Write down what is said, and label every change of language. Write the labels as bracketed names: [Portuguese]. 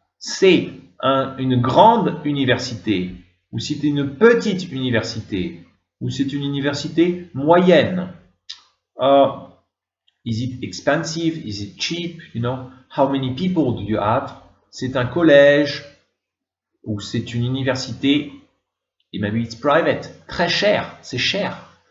[French] C'est une grande université, ou c'est une petite université, ou c'est une université moyenne. [English] Is it expensive? Is it cheap? You know, how many people do you have? [French] C'est un collège, ou c'est une université, et [English] maybe it's private, [French] très cher, c'est cher.